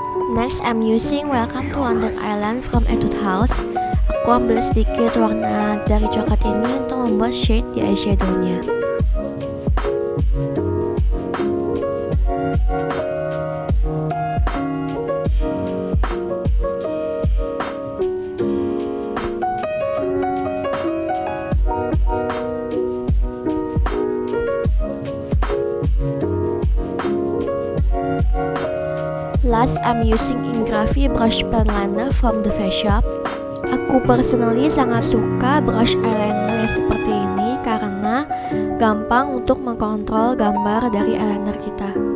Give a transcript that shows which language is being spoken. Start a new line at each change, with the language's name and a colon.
English: Next, I'm using Welcome to Under Island from Etude House.
Indonesian: Aku ambil sedikit warna dari coklat ini untuk membuat shade di eyeshadownya.
English: Last, I'm using Ingravi Brush Pen Liner from The Face Shop.
Indonesian: Aku personally sangat suka brush eyeliner yang seperti ini karena gampang untuk mengkontrol gambar dari eyeliner kita.